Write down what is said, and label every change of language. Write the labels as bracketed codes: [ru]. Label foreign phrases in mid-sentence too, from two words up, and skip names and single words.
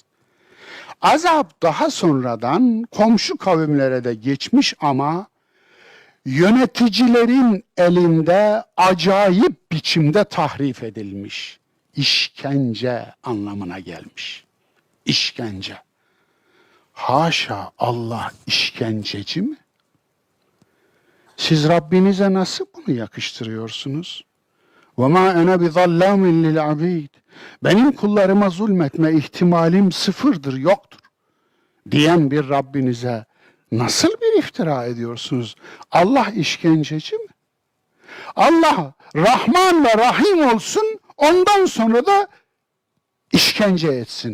[tr] Azap daha sonradan komşu kavimlere de geçmiş ama yöneticilerin elinde acayip biçimde tahrif edilmiş. işkence anlamına gelmiş. İşkence. Haşa, Allah işkenceci mi? Siz Rabbinize nasıl bunu yakıştırıyorsunuz? [ar] وَمَا أَنَا بِظَلَّامٍ لِلْعَبِيدِ [tr] Benim kullarıma zulmetme ihtimalim sıfırdır, yoktur diyen bir Rabbinize nasıl bir iftira ediyorsunuz? Allah işkenceci mi? Allah Rahman ve Rahim olsun, ondan sonra da işkence etsin.